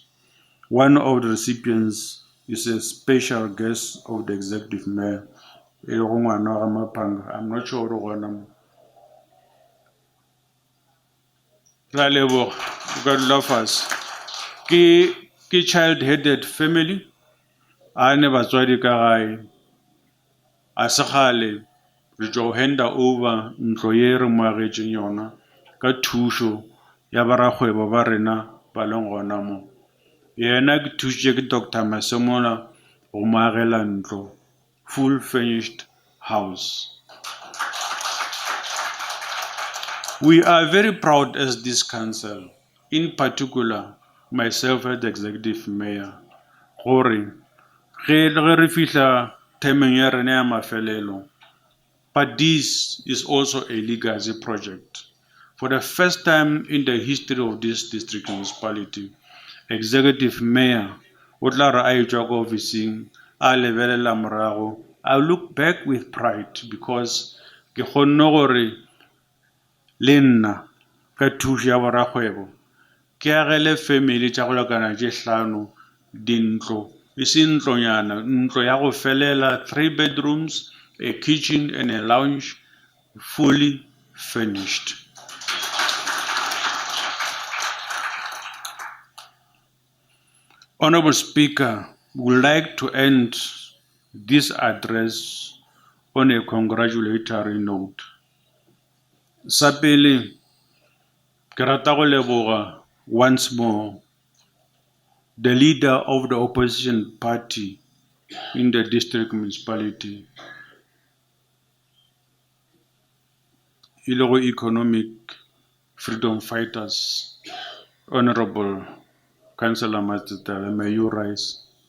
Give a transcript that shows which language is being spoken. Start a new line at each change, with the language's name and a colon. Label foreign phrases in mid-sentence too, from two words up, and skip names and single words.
English: One of the recipients is a special guest of the executive mayor. I'm not sure what I'm. God love us.
Northern Sotho: Ke
English: child-headed family. I never saw the guy.
Northern Sotho: Asakale, re tlo
English: hand over
Northern Sotho: ntlo ye re mo agetseng yona ka thušo ya barakgwebo ba rena ba leng gona mo. Yena ke thusitše ke Dr. Masemola go mo agela ntlo,
English: full furnished house. We are very proud as this council, in particular myself as the executive mayor,
Northern Sotho: gore ge re fihla temeng ya rena ya mafelelo.
English: But this is also a legacy project. For the first time in the history of this district municipality, executive mayor
Northern Sotho: o tla re a etswa ko officing a lebelela morago.
English: I look back with pride because
Northern Sotho: ke kgonne gore le nna ka thuso ya borakgwebo ke agele family tša go lekana tše 5 dintlo e se ntlonyana, ntlo ya go felela
English: 3 bedrooms, a kitchen and a lounge, fully furnished. Honorable Speaker, we would like to end this address on a congratulatory note.
Northern Sotho: Sa pele, ke rata go leboga
English: once more the leader of the opposition party in the district municipality, ilego economic freedom fighters, Honorable Councillor Matsitala, may you rise.